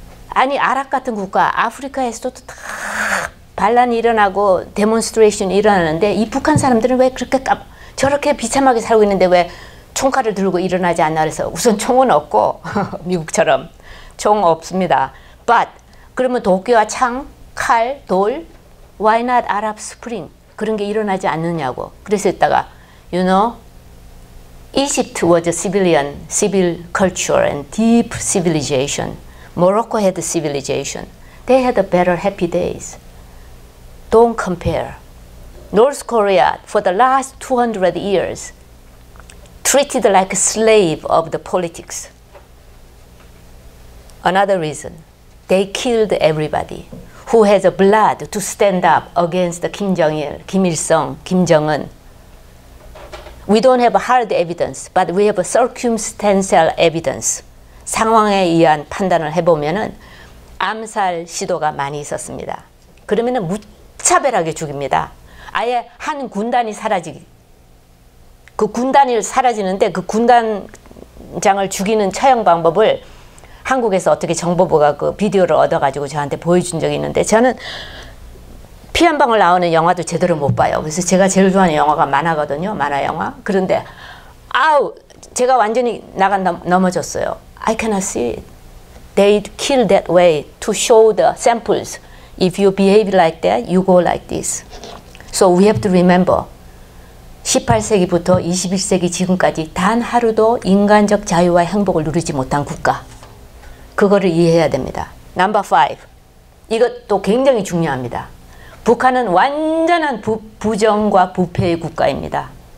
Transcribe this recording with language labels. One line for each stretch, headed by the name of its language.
Korean: 아니 아랍 같은 국가 아프리카에서도 다 반란이 일어나고 데몬스트레이션이 일어나는데 이 북한 사람들은 왜 그렇게 저렇게 비참하게 살고 있는데 왜 총칼을 들고 일어나지 않나 그래서 우선 총은 없고 미국처럼 총 없습니다. But 그러면 도끼와 창, 칼, 돌
English: Why not Arab Spring?
Korean: 그런 게 일어나지 않느냐고. 그래서 이따가
English: You know Egypt was a civil culture and deep civilization. Morocco had civilization. They had a better happy days. Don't compare. North Korea for the last 200 years treated like a slave of the politics. Another reason, they killed everybody who has a blood to stand up against Kim Jong-il, Kim Il-sung, Kim Jong-un. We don't have hard evidence, but we have a circumstantial evidence.
Korean: 상황에 의한 판단을 해보면은 암살 시도가 많이 있었습니다. 그러면은 무차별하게 죽입니다. 아예 한 군단이 그 군단이 사라지는데 그 군단장을 죽이는 처형 방법을 한국에서 어떻게 정보부가 그 비디오를 얻어가지고 저한테 보여준 적이 있는데 저는 피 한 방울 나오는 영화도 제대로 못 봐요. 그래서 제가 제일 좋아하는 영화가 만화거든요. 만화 영화. 그런데 아우 제가 완전히 넘어졌어요.
English: I cannot see it. They kill that way to show the samples. If you behave like that, you go like this. So we have to remember
Korean: 18세기부터 21세기 지금까지 단 하루도 인간적 자유와 행복을 누리지 못한 국가. 그거를 이해해야 됩니다. 넘버 5. 이것도 굉장히 중요합니다. 북한은 완전한 부정과 부패의 국가입니다.